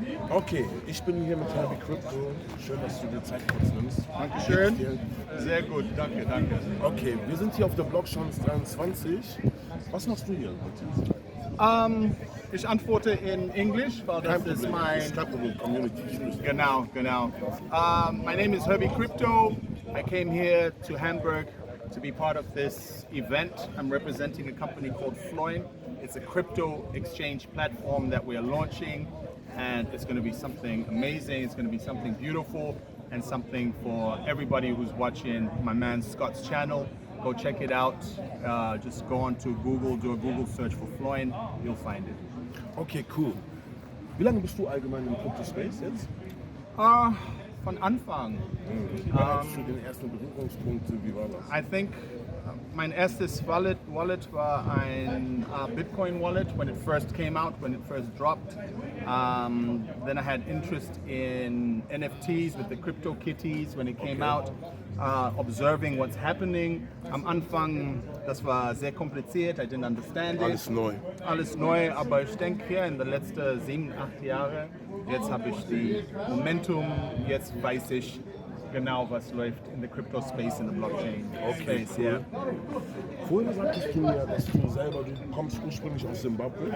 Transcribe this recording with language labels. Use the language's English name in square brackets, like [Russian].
[German] Okay, ich bin hier mit Thema Krypto. Schön, dass du dir Zeit kurz nimmst. Dankeschön. Sehr gut, danke. Okay, wir sind hier auf der Blockchance 23. Was machst du hier heute? Ich antworte in Englisch, weil das ist mein... [English] Community. Genau. My name is Herbie Crypto. I came here to Hamburg to be part of this event. I'm representing a company called Floin. It's a crypto exchange platform that we are launching, and it's going to be something amazing. It's going to be something beautiful and something for everybody who's watching my man Scott's channel. Go check it out. Just go on to Google, do a Google search for Floin. You'll find it. Okay, cool. [German] Wie lange bist du allgemein im Kryptospace jetzt? Von Anfang. Wann hattest du den ersten Berührungspunkt? Wie war das? [English] I think [German] mein erstes Wallet war ein Bitcoin wallet [English] when it first came out, when it first dropped. Then I had interest in NFTs with the crypto kitties when it came out. Observing what's happening. [German] Am Anfang, das war sehr kompliziert, [English] I didn't understand it. [German] Alles neu, aber ich denke hier in den letzten 7, 8 Jahren, jetzt habe ich die Momentum, jetzt weiß ich genau, was läuft [English] in the Kryptospace, in the Blockchain Space. Cool. Yeah. [German] Vorhin sagtest du ja, dass du kommst ursprünglich aus Zimbabwe.